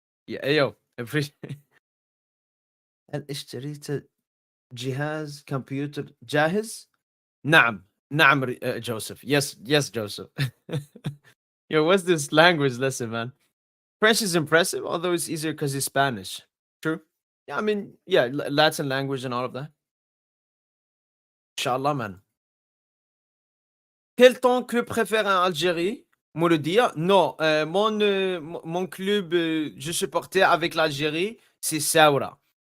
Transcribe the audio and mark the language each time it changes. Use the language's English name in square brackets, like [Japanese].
[Arabic] ايوه هل اشتريت جهاز كمبيوتر جاهز؟ نعم نعم Joseph. [English] Yes Joseph. Yo, what's this language lesson, man? French is impressive, although it's easier because it's Spanish. True. Yeah, I mean, yeah, Latin language and all of that. Inshallah, man. [French] Quel ton club préféré en Algérie? Mouloudia? Non, mon club, je supportais avec l'Algérie, c'est Saoura.